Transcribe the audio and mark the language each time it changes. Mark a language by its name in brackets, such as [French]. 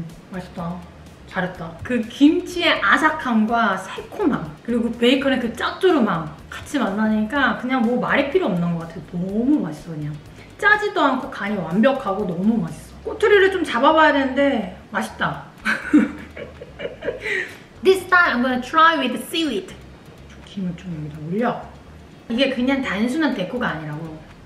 [Korean] 맛있다. 잘했다. 그 김치의 아삭함과 새콤함, 그리고 베이컨의 그 짭조름함 같이 만나니까 그냥 뭐 말이 필요 없는 것 같아요. 너무 맛있어. 그냥 짜지도 않고 간이 완벽하고 너무 맛있어. 꼬투리를 좀 잡아봐야 되는데 맛있다. [English] This time I'm gonna try with the seaweed. [Korean] 김을 좀 여기다 올려. 이게 그냥 단순한 데코가 아니라고.